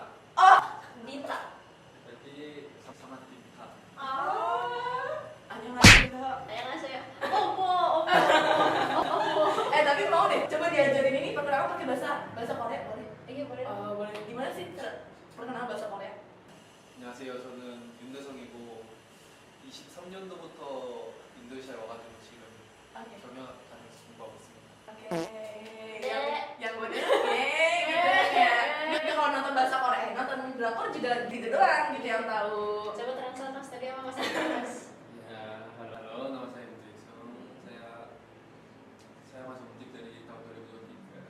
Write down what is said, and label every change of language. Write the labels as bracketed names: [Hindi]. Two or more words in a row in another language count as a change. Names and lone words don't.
[Indonesian] Dinta. Berarti sama Dinta. Hanya ngasih kak. Ayo ngasih ya. Opo. Tapi mau deh, coba diajarin ini perkenalan pakai bahasa Korea boleh? Iya boleh. Boleh. Gimana sih perkenalan bahasa Korea? [Korean] 안녕하세요. 저는 윤대성이고 23년도부터 인도네시아에 와가지고 지금 [Indonesian] Oke. [Korean] 경영학 다니면서 공부하고 있습니다. [Indonesian] Oke. Yang gue denger oke gitu ya. Dia kalau nonton bahasa Korea, nonton drakor juga gitu doang gitu yang tahu. Coba translate tadi sama Mas Mas. Ya, halo, nama saya 윤대성. Saya masuk unjuk dari tahun 2023.